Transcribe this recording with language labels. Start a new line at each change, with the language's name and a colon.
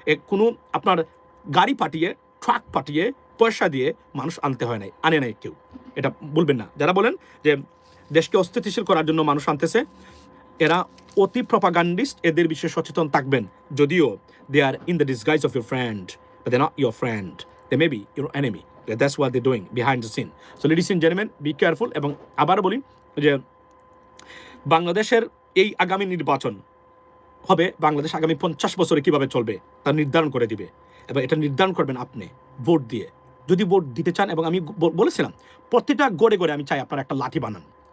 Bangla: কোনো আপনার গাড়ি পাঠিয়ে, ট্রাক পাঠিয়ে, পয়সা দিয়ে মানুষ আনতে হয় নাই, আনে নাই কেউ, এটা বলবেন না। যারা বলেন যে দেশকে অস্থিতিশীল করার জন্য মানুষ আনতেছে, এরা অতি প্রপাগান্ডিস্ট, এদের বিষয়ে সচেতন থাকবেন।
English: যদিও they are in the disguise of your friend, but they not your friend, they may be your enemy. That's what they're doing behind the scene. So ladies and gentlemen, be careful.
Bangla: এবং আবার বলি যে বাংলাদেশের এই আগামী নির্বাচন হবে, বাংলাদেশ আগামী 50 বছরে কিভাবে চলবে তা নির্ধারণ করে দিবে, এবং এটা নির্ধারণ করবেন আপনি ভোট দিয়ে। যদি ভোট দিতে চান, এবং আমি বলেছিলাম প্রতিটা গড়ে গড়ে আমি চাই আপনারা একটা লাঠি বানান।